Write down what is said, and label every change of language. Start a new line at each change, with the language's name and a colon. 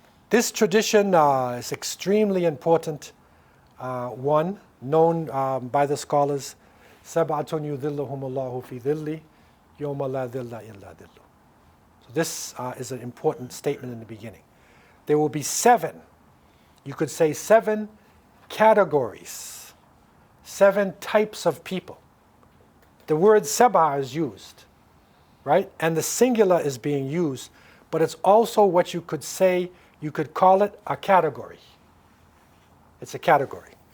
English: This tradition is extremely important one known by the scholars.
Arabic: سبعة يذلهم الله في ظله يوم لا ظل إلا ظله.
English: So this is an important statement in the beginning. There will be 7, you could say 7 categories, 7 types of people. The word sab'a is used, right? And the singular is being used, but it's also what you could say, you could call it a category. It's a category.